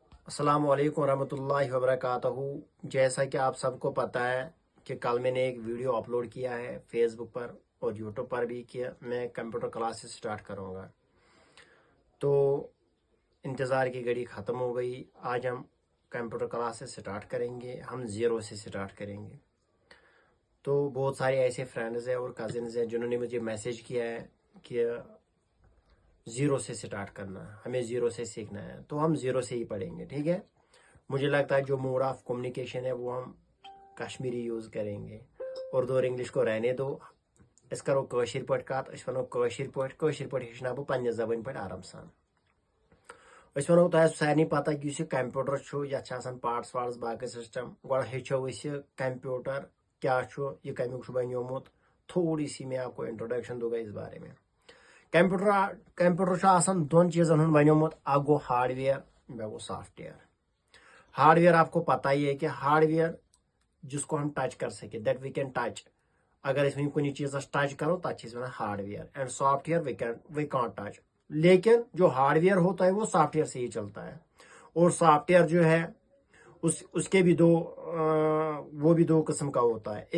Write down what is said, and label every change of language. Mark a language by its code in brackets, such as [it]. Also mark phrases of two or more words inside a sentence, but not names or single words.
[ar] السلام عليكم ورحمة الله وبركاته. [hi] जैसा कि आप सबको पता है कि कल मैंने एक वीडियो अपलोड किया है फेसबुक पर और यूट्यूब पर भी कि मैं [en] computer classes [hi] स्टार्ट करूँगा। तो इंतज़ार की घड़ी ख़त्म हो गई। आज हम [en] computer classes [hi] स्टार्ट करेंगे, हम ज़ीरो से स्टार्ट करेंगे। तो बहुत सारे ऐसे फ्रेंड्स हैं और कज़िन्स हैं जिन्होंने मुझे मैसेज किया है कि ज़ीरो से स्टार्ट करना, हमें ज़ीरो से सीखना है। तो हम ज़ीरो से ही पढ़ेंगे, ठीक है। मुझे लगता है जो [en] mode of communication [hi] है वो हम कश्मीरी यूज़ करेंगे। उर्दू और इंग्लिश को रहने दो, [ks] अस करो कशिर पट कत, अस वनो कशिर पट हेचना बह पन्ने ज़बान पे आराम सान। अस वनो तह सारे पता कि यह कंप्यूटर ये पार्ट्स वार्ट्स बाकी सिस्टम गो हेचो कंप्यूटर क्या यह कमुक बनोमुत। [hi] थोड़ी सी मैं आपको इंट्रोडक्शन दूंगा इस बारे में। [ks] कंप्यूटर दोन चीज़न हूँ बनोमुत, अ गो हार्डवेयर बे गो सॉफ्टवेयर। [hi] हार्डवेयर आपको पता ही है कि हार्डवेयर जिसको हम टच कर सके, [en] that we can touch. [hi] अगर इसमें कोई चीज़ टच करो [ks] तब वन [hi] हार्डवेयर, [en] and software we can't touch. [hi] लेकिन जो हार्डवेयर होता है वो सॉफ्टवेयर से ही चलता है। और सॉफ्टवेयर जो है उसके भी वो भी दो किस्म का होता है।